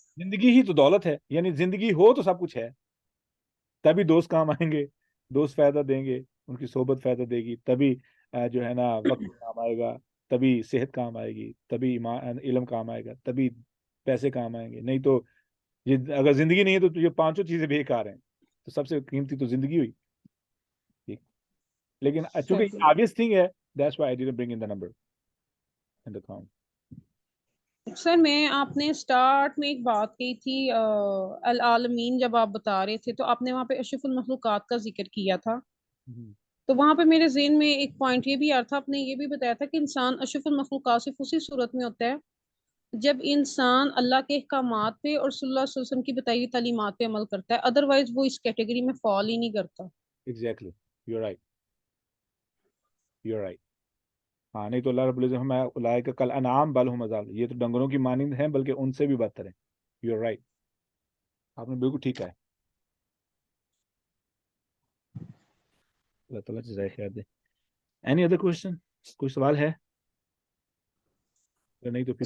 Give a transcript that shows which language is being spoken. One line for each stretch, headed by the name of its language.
Urdu: زندگی ہی تو دولت ہے، یعنی زندگی ہو تو سب کچھ ہے. تبھی دوست کام آئیں گے، دوست فائدہ دیں گے، ان کی صحبت فائدہ دے گی، تبھی جو ہے نا وقت کام آئے گا، تبھی صحت کام آئے گی، تبھی علم کام آئے گا، تبھی پیسے کام آئیں گے. نہیں تو یہ اگر زندگی نہیں ہے تو یہ 5 چیزیں بیکار ہیں. تو سب سے قیمتی تو زندگی ہوئی. ٹھیک، لیکن چونکہ
English: obvious thing ہے، that's why I didn't bring in the number in the count.
Urdu: سر میں آپ نے سٹارٹ میں ایک بات کہی تھی العالمین، جب آپ بتا رہے تھے تو آپ نے وہاں پہ اشرف المخلوقات کا ذکر کیا تھا. تو وہاں پہ میرے ذہن میں ایک پوائنٹ یہ بھی آ رہا تھا، آپ نے یہ بھی بتایا تھا کہ انسان اشرف المخلوقات صرف اسی صورت میں ہوتا ہے جب انسان اللہ کے احکامات پہ اور صلی اللہ علیہ وسلم کی بتائی ہوئی تعلیمات پہ عمل کرتا ہے، ادروائز وہ اس کیٹیگری میں فال ہی نہیں کرتا.
English: Exactly, you're right, you're right.
Urdu: ہاں، نہیں تو اللہ رب العزت ہمیں
Arabic: اولئک کالانعام بل ھم اضل،
Urdu: یہ تو ڈنگروں کی مانند ہیں بلکہ ان سے بھی بدتر ہیں.
English: You're right.
Urdu: آپ نے بالکل ٹھیک ہے. اللہ تعالیٰ جزائے خیر دے.
English: Any other question?
Urdu: کوئی سوال ہے؟ نہیں تو پھر